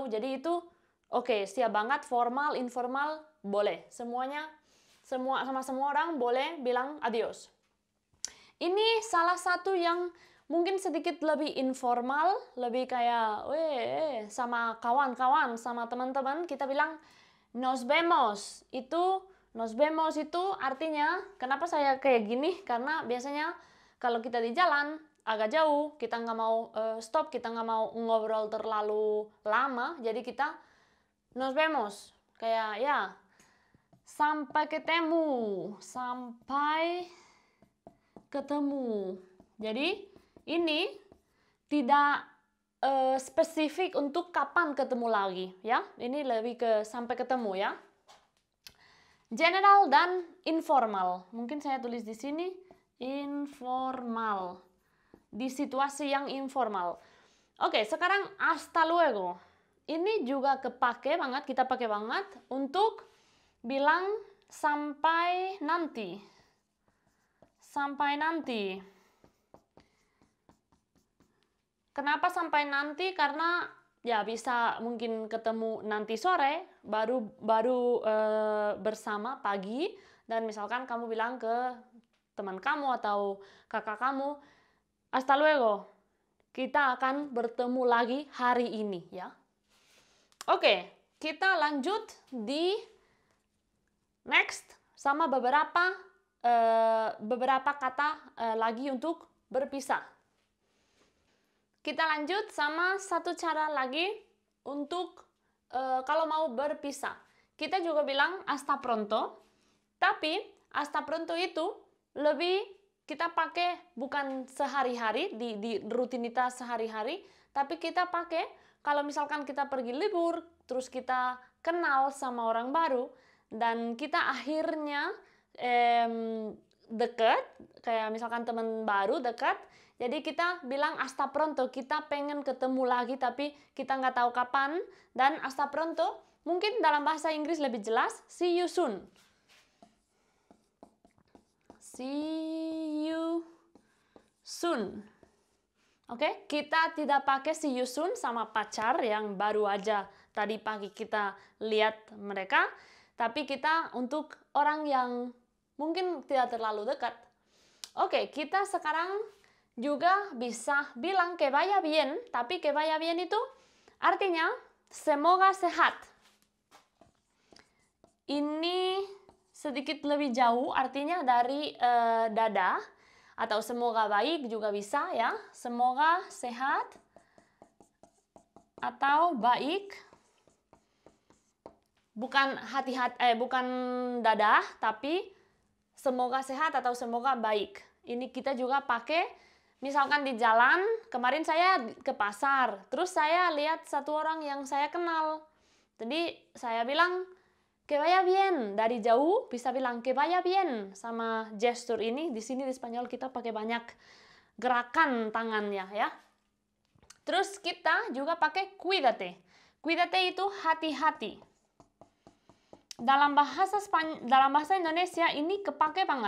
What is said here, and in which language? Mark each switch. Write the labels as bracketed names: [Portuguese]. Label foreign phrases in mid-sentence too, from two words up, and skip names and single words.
[Indonesian] Jadi itu oke, siap banget, formal, informal, boleh. Semuanya, semua orang boleh bilang adios. Ini salah satu yang mungkin sedikit lebih informal, lebih kayak sama kawan-kawan, sama teman-teman, kita bilang [Spanish] nos vemos. Nos vemos [Indonesian] itu artinya, kenapa saya kayak gini? Karena biasanya kalau kita di jalan agak jauh, kita nggak mau stop, kita nggak mau ngobrol terlalu lama, jadi kita [Spanish] nos vemos. [Indonesian] Kayak ya, sampai ketemu. Jadi ini tidak spesifik untuk kapan ketemu lagi, ya. Ini lebih ke sampai ketemu, ya. General dan informal. Mungkin saya tulis di sini informal. Di situasi yang informal. Oke, sekarang [Spanish] hasta luego. [Indonesian] Ini juga kepake banget, kita pakai banget untuk bilang sampai nanti. Sampai nanti. Kenapa sampai nanti? Karena ya bisa mungkin ketemu nanti sore, baru bersama pagi, dan misalkan kamu bilang ke teman kamu atau kakak kamu, [Spanish] hasta luego, [Indonesian] kita akan bertemu lagi hari ini, ya. Oke, kita lanjut di next sama beberapa kata lagi untuk berpisah. Kita lanjut sama satu cara lagi untuk kalau mau berpisah. Kita juga bilang [Spanish] hasta pronto, [Indonesian] tapi [Spanish] hasta pronto [Indonesian] itu lebih kita pakai bukan sehari-hari, di rutinitas sehari-hari, tapi kita pakai kalau misalkan kita pergi libur, terus kita kenal sama orang baru, dan kita akhirnya dekat, kayak misalkan teman baru dekat, jadi kita bilang [Spanish] hasta pronto, [Indonesian] kita pengen ketemu lagi tapi kita nggak tahu kapan. Dan [Spanish] hasta pronto [Indonesian] mungkin dalam bahasa Inggris lebih jelas, [English] see you soon. See you soon. [Indonesian] Oke, kita tidak pakai [English] see you soon [Indonesian] sama pacar yang baru aja tadi pagi kita lihat mereka, tapi kita untuk orang yang mungkin tidak terlalu dekat. Oke, kita sekarang juga bisa bilang [Spanish] que vaya bien, [Indonesian] tapi [Spanish] que vaya bien [Indonesian] itu artinya semoga sehat. Ini sedikit lebih jauh artinya dari dadah, atau semoga baik juga bisa, ya. Semoga sehat atau baik. Bukan bukan dadah, tapi semoga sehat atau semoga baik. Ini kita juga pakai. Misalkan di jalan, kemarin saya ke pasar, terus saya lihat satu orang yang saya kenal. Jadi saya bilang, [Spanish] que vaya bien. [Indonesian] Dari jauh bisa bilang [Spanish] que vaya bien [Indonesian] sama gestur ini. Di sini di Spanyol kita pakai banyak gerakan tangannya, ya. Terus kita juga pakai cuídate. Cuídate itu hati-hati. Dalam bahasa Indonesia ini kepake banget.